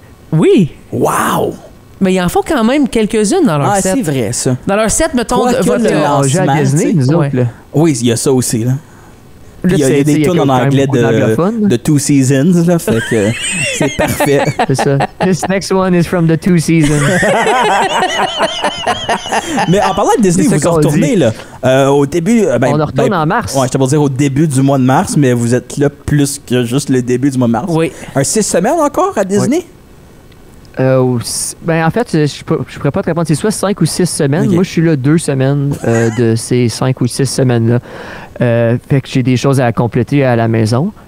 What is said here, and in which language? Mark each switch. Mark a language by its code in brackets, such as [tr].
[fr] Oui. Wow! Mais il en faut quand même quelques-unes dans leur set. Ah, c'est vrai, ça. Dans leur set, mettons, on joue à Disney, nous autres, là. Oui, il y a ça aussi, là. Il y a des tunes en anglais de Two Seasons, là, fait que c'est parfait. C'est ça. [en] This next one is from the Two Seasons. [fr] Mais en parlant de Disney, vous retournez, là, au début... on retourne en mars. Ouais, je te dire au début du mois de mars, mais vous êtes là plus que juste le début du mois de mars. Oui. Un 6 semaines encore à Disney? Oui. Ben en fait, je pourrais pas te répondre. C'est soit 5 ou 6 semaines. Okay. Moi, je suis là 2 semaines de ces 5 ou 6 semaines-là. Fait que j'ai des choses à compléter à la maison.